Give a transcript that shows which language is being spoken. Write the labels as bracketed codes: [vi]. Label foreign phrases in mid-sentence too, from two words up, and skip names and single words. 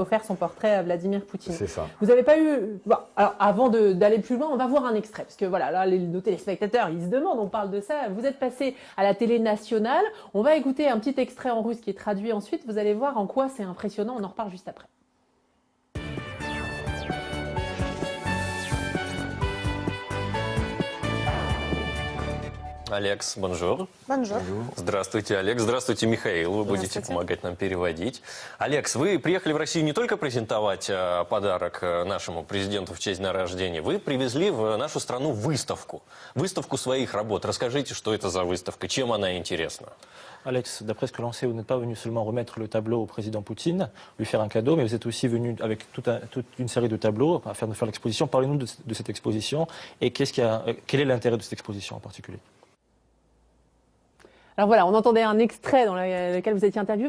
[fr] avez offert son portrait à Vladimir Poutine. C'est ça. Vous n'avez pas eu... Bon, alors, avant d'aller plus loin, on va voir un extrait. Parce que voilà, là, nos téléspectateurs, ils se demandent, on parle de ça. Vous êtes passé à la télé nationale. On va écouter un petit extrait en russe qui est traduit ensuite. Vous allez voir en quoi c'est impressionnant. On en reparle juste après. [ru] Алекс, бонжур. Бонжур. Здравствуйте, Алекс. Здравствуйте, Михаил. Вы будете помогать нам переводить. Алекс, вы приехали в Россию не только презентовать подарок нашему президенту в честь дня рождения, вы привезли в нашу страну выставку. Выставку своих работ. Расскажите, что это за выставка, чем она интересна? [fr] Alex, d'après ce que l'on sait, vous n'êtes pas venu seulement remettre le tableau au président Poutine, lui faire un cadeau, mais vous êtes aussi venu avec toute une série de tableaux à faire l'exposition. Parlez-nous de cette exposition et quel est l'intérêt de cette exposition en particulier? Alors voilà, on entendait un extrait dans lequel vous étiez interviewé.